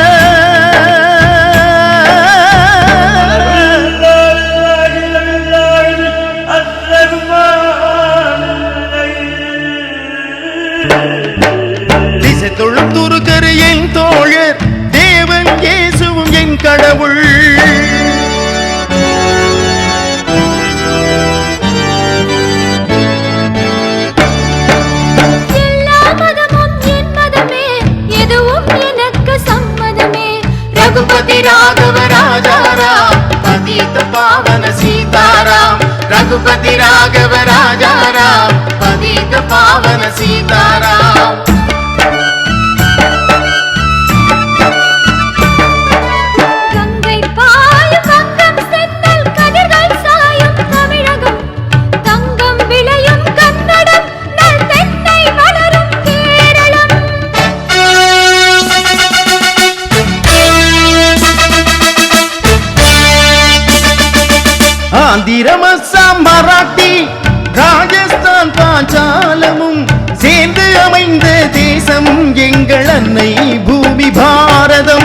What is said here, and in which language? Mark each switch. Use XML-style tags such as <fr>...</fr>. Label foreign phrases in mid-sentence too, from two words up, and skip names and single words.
<ta>திசை தொழுதுருக்கரு என் தோழர், தேவன் இயேசுவும் என் கடவுள்.</ta> <hi>रघुपति राघव राजा राम, पतित पावन सीताराम. रघुपति राघव राजा राम, पतित पावन सीताराम.</hi> <ta>गंगै पाயும் வங்கம் சென்னல் கதிர்கள் சாயும் தமிழகம், தங்கம் விளையும் கன்னடம், நல் தென்னை வளரும் கேரளம். ஆந்திரம், அஸ்ஸாம், மராட்டி, ராஜஸ்தான், பாஞ்சாலமும் சேர்ந்து அமைந்த தேசம் எங்கள் அன்னை பூமி பாரதம்.</ta>